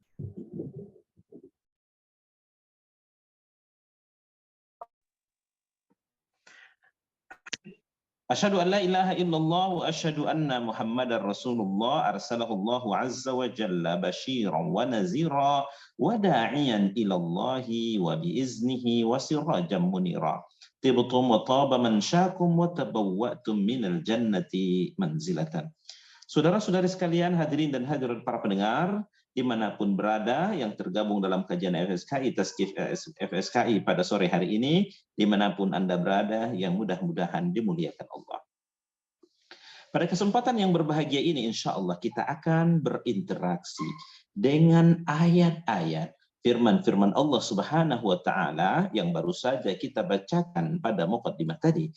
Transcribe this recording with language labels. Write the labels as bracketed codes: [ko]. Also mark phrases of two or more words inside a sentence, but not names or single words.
[ar] أشهد أن لا إله إلا الله وأشهد أن محمدا رسول الله أرسله الله عز وجل بشيرا ونذيرا وداعيا إلى الله وبإذنه وسراجا منيرا. طبتم وطاب ممشاكم وتبوأتم من الجنة منزلا. [id] Saudara-saudari sekalian, hadirin dan hadirat para pendengar, dimanapun berada yang tergabung dalam kajian FSKI, Tazkif FSKI pada sore hari ini, dimanapun Anda berada, yang mudah-mudahan dimuliakan Allah. Pada kesempatan yang berbahagia ini, [ar] إن شاء الله [id] kita akan berinteraksi dengan ayat-ayat firman-firman [ar] الله سبحانه وتعالى [id] yang baru saja kita bacakan pada muqaddimah tadi.